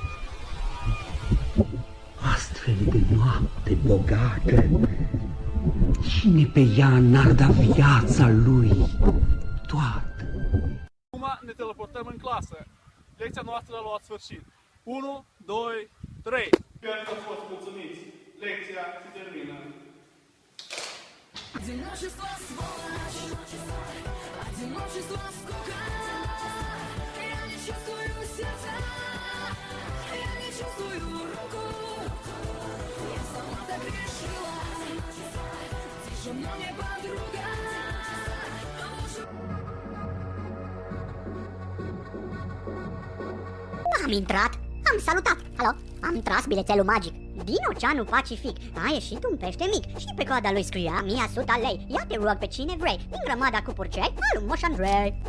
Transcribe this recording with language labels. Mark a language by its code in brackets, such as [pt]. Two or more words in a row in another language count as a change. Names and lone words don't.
[ro] Astfel de noapte bogată, cine pe ea n-ar da viața lui toată? Acum ne teleportăm în clasă. Lecția noastră a luat sfârșit. 1, 2, 3. Sper că ați fost mulțumiți. Lecția se termină. [ru] Одиночество, сволочь, одиночество, скука. Я не чувствую сердца, я не чувствую руку. Я сама так решила, ты же мне подруга. [ro] Am intrat, am salutat, alo, am tras bilețelul magic din Oceanul Pacific. A ieșit un pește mic și pe coada lui scria 100 lei. Ia te rog pe cine vrei, din grămada cu purcei al lui Moș Andrei.